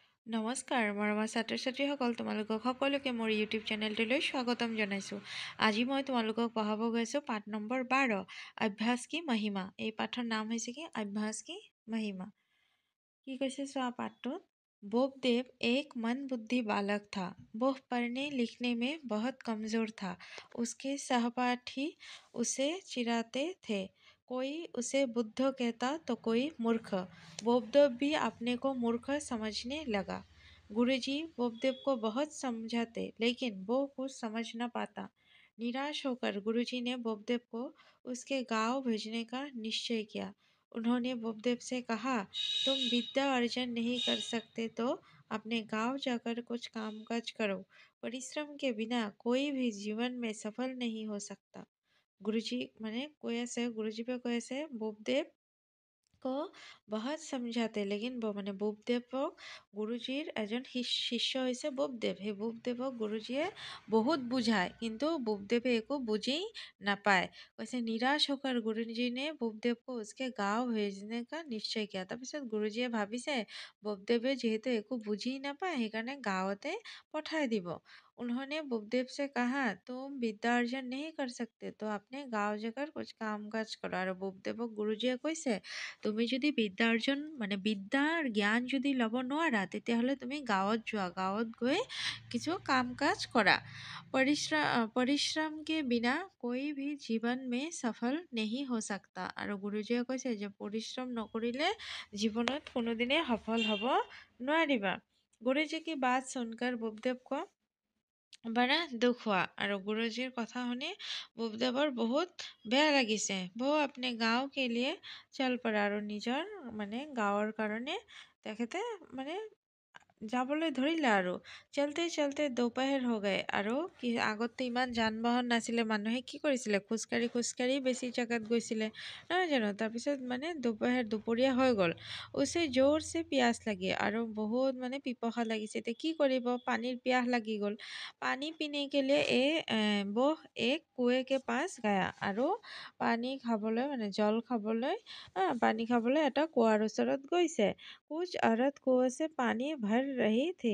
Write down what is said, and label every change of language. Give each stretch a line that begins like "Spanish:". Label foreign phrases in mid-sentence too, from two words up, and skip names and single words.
Assamese: নমস্কাৰ মৰমৰ ছাত্ৰ ছাত্ৰীসকল, তোমালোকক সকলোকে মোৰ ইউটিউব চেনেলটোলৈ স্বাগতম জনাইছোঁ। আজি মই তোমালোকক পঢ়াব গৈছোঁ পাঠ নম্বৰ 12, অভ্যাস কি মহিমা। এই পাঠৰ নাম হৈছে কি অভ্যাস কি মহিমা। কি কৈছে চোৱা পাঠটোত।
Hindi: बोपदेव एक मंदबुद्धि बालक था। वह पढ़ने लिखने में बहुत कमज़ोर था। उसके सहपाठी उसे चिढ़ाते थे। कोई उसे बुद्धू कहता तो कोई मूर्ख। बोपदेव भी अपने को मूर्ख समझने लगा। गुरुजी बोपदेव को बहुत समझाते, लेकिन वो कुछ समझ न पाता। निराश होकर गुरुजी ने बोपदेव को उसके गांव भेजने का निश्चय किया। उन्होंने बोपदेव से कहा, तुम विद्या अर्जन नहीं कर सकते तो अपने गांव जाकर कुछ कामकाज करो। परिश्रम के बिना कोई भी जीवन में सफल नहीं हो सकता। गुरुजी माने गुरुजी पे
Assamese: কৈ আছে
Hindi: बोपदेव को बहुत समझाते, लेकिन
Assamese: মানে বোপদেৱক গুৰুজীৰ এজন শিষ্য হৈছে বোপদেৱ। সেই বোপদেৱক গুৰুজীয়ে বহুত বুঝায়, কিন্তু বোপদেৱে একো বুজি নাপায়।
Hindi: কৈছে निराश होकर गुरुजी ने बोपदेव को उसके गाँव भेजने का निश्चय किया।
Assamese: তাৰপিছত গুৰুজীয়ে ভাবিছে বোপদেৱে যিহেতু একো বুজি নাপায়, সেইকাৰণে গাঁৱতে পঠাই দিব।
Hindi: उन्होंने बोपदेव से कहा, तुम विद्या अर्जन नहीं कर सकते तो अपने गाँव जाकर कुछ काम काज करो।
Assamese: আৰু বোপদেৱক গুৰুজীয়ে কৈছে তুমি যদি বিদ্যা অৰ্জন মানে বিদ্যাৰ জ্ঞান যদি ল'ব নোৱাৰা, তেতিয়াহ'লে তুমি গাঁৱত যোৱা, গাঁৱত গৈ কিছু কাম কাজ কৰা।
Hindi: परिश्रम के बिना कोई भी जीवन में सफल नहीं हो सकता।
Assamese: আৰু গুৰুজীয়ে কৈছে যে পৰিশ্ৰম নকৰিলে জীৱনত কোনোদিনে সফল হ'ব নোৱাৰিবা।
Hindi: गुरुजी की बात सुनकर बोपदेव को बड़ा दुख हुआ।
Assamese: और गुरुजीर কথা শুনি বোপদেৱৰ বহুত বেয়া লাগিছে।
Hindi: वो अपने गाँव के लिए चल पड़ा।
Assamese: और নিজৰ মানে গাঁৱৰ কাৰণে তেখেতে মানে যাবলৈ ধৰিলে।
Hindi: আৰু चलते चलते दोपहर हो गए।
Assamese: আৰু কি আগতে ইমান যান বাহন নাছিলে, মানুহে কি কৰিছিলে খোজকাঢ়ি বেছি জেগাত গৈছিলে নহয় জানো। তাৰপিছত মানে দুপৰীয়া হৈ গ'ল।
Hindi: उसे जोर से प्यास लगी।
Assamese: আৰু বহুত মানে পিপাসা লাগিছে। এতিয়া কি কৰিব, পানীৰ পিয়াহ লাগি গ'ল।
Hindi: पानी पीने के लिए वो एक कुएं के पास गया।
Assamese: আৰু পানী খাবলৈ মানে জল খাবলৈ পানী খাবলৈ এটা কুঁৱাৰ ওচৰত গৈছে।
Hindi: कुछ औरत कुएं से पानी भर रही थी।